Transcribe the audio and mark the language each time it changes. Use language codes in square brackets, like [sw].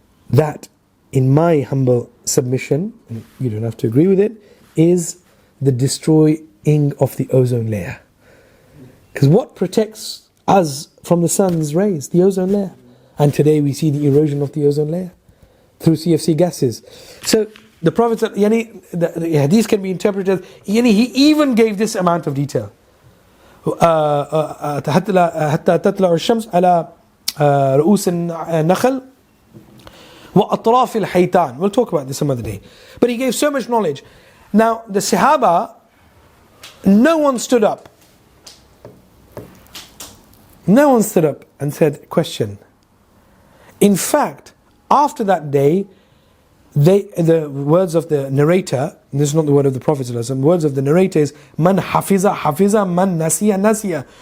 [en] That, in my humble submission, and you don't have to agree with it, is the destroying of the ozone layer. Because what protects us from the sun's rays? The ozone layer. And today we see the erosion of the ozone layer through CFC gases. So the Prophet said, the hadith can be interpreted, he even gave this amount of detail. [ar] حتى تطلع الشمس على رؤوس النخل وأطراف الحيتان. [en] We'll talk about this some other day. But he gave so much knowledge. Now the Sahaba, no one stood up. No one stood up and said, question. In fact, after that day, the words of the narrator, this is not the word of the Prophet ﷺ, words of the narrator is, [ar] Man hafiza, man nasiya.